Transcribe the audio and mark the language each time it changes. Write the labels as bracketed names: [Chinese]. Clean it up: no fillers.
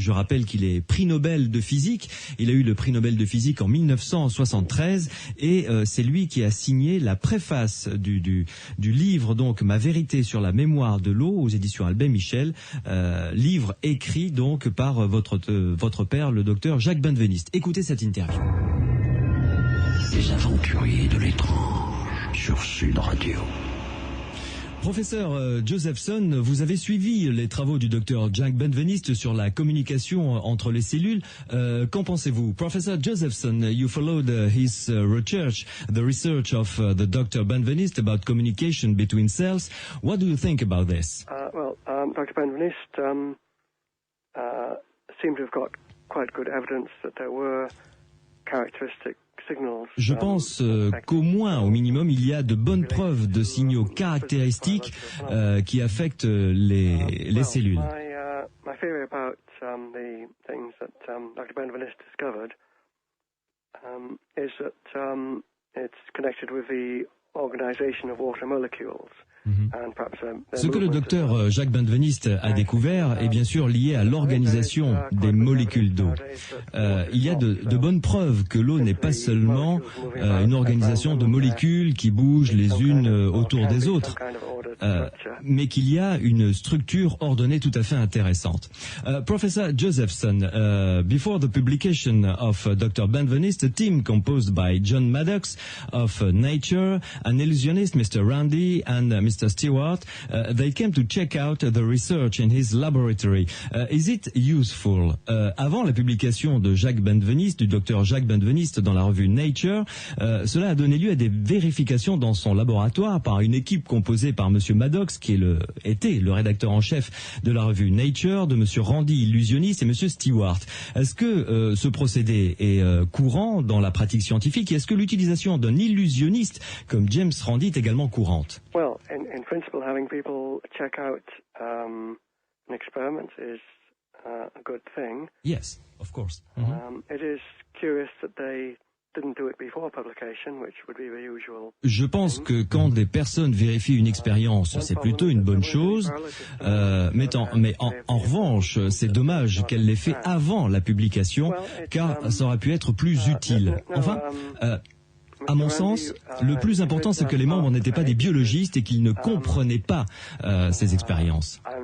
[French] Je rappelle qu'il est prix Nobel de physique. Il a eu le prix Nobel de physique en 1973, et c'est lui qui a signé la préface du livre, donc Ma vérité sur la mémoire de l'eau, aux éditions Albin Michel, livre écrit donc par votre père, le docteur Jacques Benveniste. Écoutez cette interview. Les aventuriers de l'étrange sur Sud Radio. Professeur Josephson, vous avez suivi les travaux du docteur Jack Benveniste sur la communication entre les cellules. Qu'en pensez-vous? [English] Professor Josephson, you followed his research, the research of the Dr. Benveniste about communication between cells. What do you think about this? Dr. Benveniste seemed to have got quite good evidence that there were characteristic. [French] Je pense qu'au moins, au minimum, il y a de bonnes preuves de signaux caractéristiques qui affectent les cellules. [English] My theory about the things that Dr. Benveniste discovered is that it's connected with the organization of water molecules. [French] Ce que le docteur Jacques Benveniste a découvert est bien sûr lié à l'organisation des molécules d'eau. Il y a de bonnes preuves que l'eau n'est pas seulement une organisation de molécules qui bougent les unes autour des autres, mais qu'il y a une structure ordonnée tout à fait intéressante. [English] Professor Josephson, before the publication of Dr. Benveniste, a team composed by John Maddox of Nature, an illusionist, Mr. Randy, and Mr. Stewart, they came to check out the research in his laboratory. Is it useful? [French] Avant la publication de Jacques Benveniste, du docteur Jacques Benveniste dans la revue Nature, cela a donné lieu à des vérifications dans son laboratoire par une équipe composée par Monsieur Maddox, qui était le rédacteur en chef de la revue Nature, de Monsieur Randy, illusionniste, et Monsieur Stewart. Est-ce que ce procédé est courant dans la pratique scientifique, et est-ce que l'utilisation d'un illusionniste comme James Randi est également courante? [English] Well, in principle, having people check out an experiment is a good thing. Yes, of course. It is curious that they didn't do it before publication, which would be the usual. [French] Je pense que quand des personnes vérifient une expérience, c'est plutôt une bonne chose. Mais en revanche, c'est dommage qu'elle l'ait fait avant la publication, car ça aurait pu être plus utile. Enfin. À mon sens, le plus important, c'est que les membres n'étaient pas des biologistes et qu'ils ne comprenaient pas ces expériences.